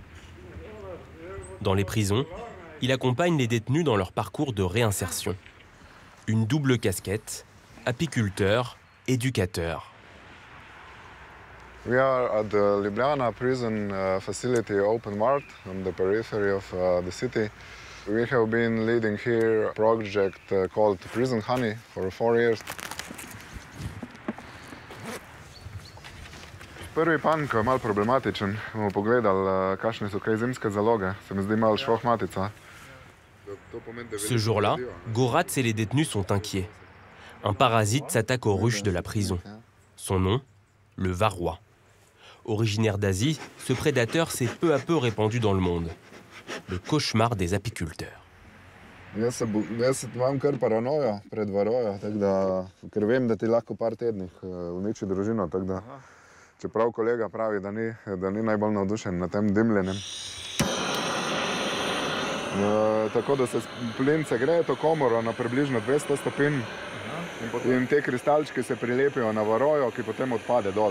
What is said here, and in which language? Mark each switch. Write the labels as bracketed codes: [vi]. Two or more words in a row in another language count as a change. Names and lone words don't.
[fr] Dans les prisons, il accompagne les détenus dans leur parcours de réinsertion. Une double casquette, apiculteur, éducateur. [en] We are at the Ljubljana prison facility Open Mart on the periphery of the city. We have been leading here a project called Prison Honey for 4 years. [sl] Prvi pan, ko je malo problematičen, bomo pogledali, kakšne so kaj zimske zaloge. Se mi zdi malo švohmatica. [fr] Ce jour-là, Goratz et les détenus sont inquiets. Un parasite s'attaque aux ruches de la prison. Son nom, le varroa. Originaire d'Asie, ce prédateur s'est peu à peu répandu dans le monde. Le cauchemar des apiculteurs. [sl] Jaz imam kar paranojo pred varojo, ker vem, da ti lahko par tednih uniči družino. Čeprav kolega pravi, da ni najbolj navdušen na tem dimljenjem. Tako da se plin segreje to komoro na približno 200 stopinj in te kristalčki se prilepijo na varojo, ki potem odpade dol.